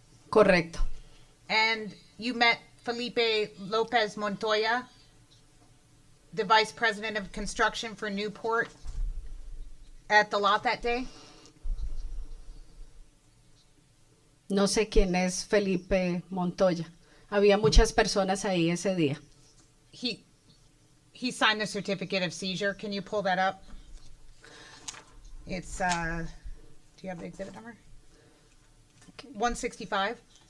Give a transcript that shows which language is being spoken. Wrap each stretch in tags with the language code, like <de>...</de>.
<es>Correcto.</es> <en>And you met Felipe Lopez Montoya, the Vice President of Construction for Newport, at the lot that day?</en> <es>No sé quién es Felipe Montoya. Había muchas personas ahí ese día.</es> <en>He signed the certificate of seizure. Can you pull that up? It's, do you have the exhibit number? 165.</en>